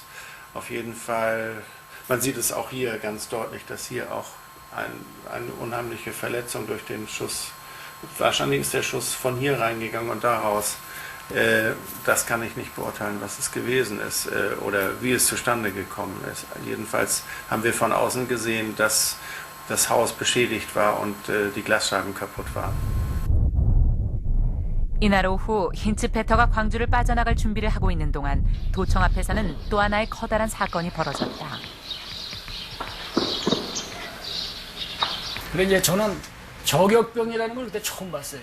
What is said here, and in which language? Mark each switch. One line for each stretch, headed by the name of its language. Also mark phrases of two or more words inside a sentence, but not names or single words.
German: Auf jeden Fall, man sieht es auch hier ganz deutlich, dass hier auch eine unheimliche Verletzung durch den Schuss, wahrscheinlich ist der Schuss von hier reingegangen und daraus. Das kann ich nicht beurteilen, was es gewesen ist oder wie es zustande gekommen ist. Jedenfalls haben wir von außen gesehen, dass das Haus beschädigt war und die Glasscheiben kaputt waren.
Korean: 이날 오후 힌츠페터가 광주를 빠져나갈 준비를 하고 있는 동안 도청 앞에서는 또 하나의 커다란 사건이 벌어졌다. 근데 이제 저는 저격병이라는 걸 그때 처음 봤어요.